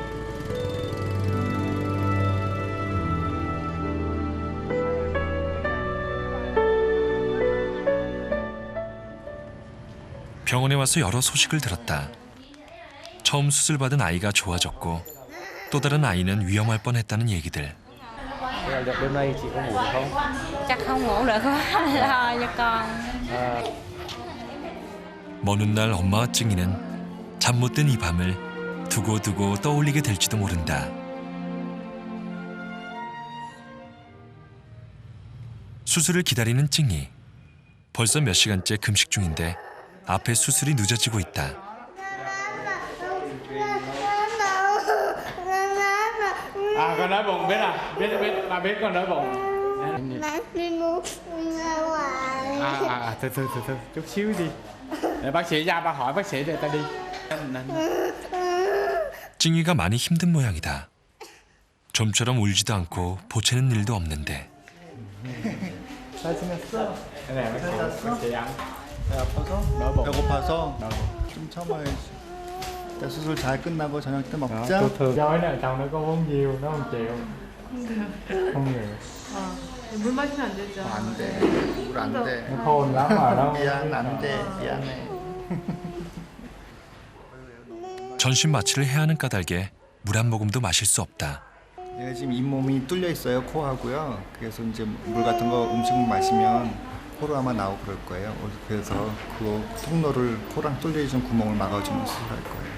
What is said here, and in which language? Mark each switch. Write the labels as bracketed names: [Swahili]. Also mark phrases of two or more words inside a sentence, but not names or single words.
[Korean] 병원에 와서 여러 소식을 들었다. 처음 수술받은 아이가 좋아졌고 또 다른 아이는 위험할 뻔했다는 얘기들. [Vietnamese] Đêm nay chị có ngủ được không? Chắc không ngủ được quá, lo cho con. [Korean] 먼 훗날 엄마와 찡이는 잠 못 든 이 밤을 두고두고 떠올리게 될지도 모른다. 수술을 기다리는 찡이. 벌써 몇 시간째 금식 중인데 앞에 수술이 늦어지고 있다. [Vietnamese] Con đói bụng biết à? Biết bà biết con đói bụng. từ từ chút xíu đi. Để bác sĩ ra ba hỏi bác sĩ để ta đi. [Korean] 찡이가 많이 힘든 모양이다. 좀처럼 울지도 않고 보채는 일도 없는데 잘 지냈어? 네, [Vietnamese] bác sĩ ăn. [Korean] 배 아파서? [Vietnamese] Đói bụng. [Korean] 배고파서? [Vietnamese] Đói bụng. [Korean] 좀 참아야지. 일단 수술 잘 끝나고 저녁 때 [Vietnamese] Đó, [Korean] 먹자. [Vietnamese] thường thường nói là chồng nó có uống nhiều nó không chịu. Không được. [Korean] 물 마시면 안 되죠. 안 돼. 물 안 돼. [Vietnamese] Nó khôn lắm mà nó. [Korean] 미안, 안 돼. 미안해. 전신 마취를 해야 하는 까닭에 물 한 모금도 마실 수 없다. 얘가 지금 잇몸이 뚫려 있어요. 코하고요. 그래서 이제 물 같은 거 음식물 마시면 코로 아마 나오고 그럴 거예요. 그래서 그 통로를 코랑 뚫려 있는 구멍을 막아주는 수술할 거예요.